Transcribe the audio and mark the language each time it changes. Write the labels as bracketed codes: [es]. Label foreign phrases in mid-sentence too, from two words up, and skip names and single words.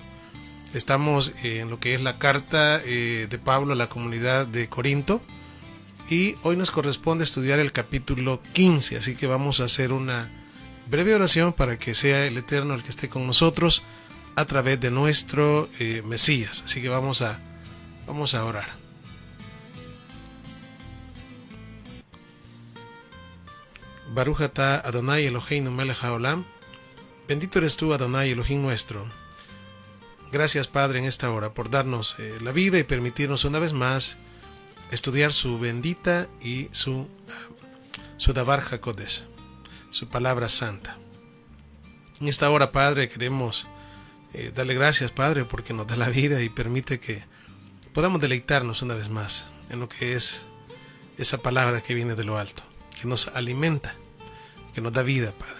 [es] Estamos en lo que es la carta de Pablo a la comunidad de Corinto, y hoy nos corresponde estudiar el capítulo 15, así que vamos a hacer una breve oración para que sea el Eterno el que esté con nosotros a través de nuestro Mesías. Así que vamos a orar. [he] ברוך אתה אדוני אלוהינו מלך העולם. [es] Bendito eres tú, Adonai Elohim nuestro. Gracias, Padre, en esta hora por darnos la vida y permitirnos una vez más estudiar su bendita y su [he] דבר הקודש, [es] su palabra santa. En esta hora, Padre, queremos darle gracias, Padre, porque nos da la vida y permite que podamos deleitarnos una vez más en lo que es esa palabra que viene de lo alto, que nos alimenta, que nos da vida, Padre.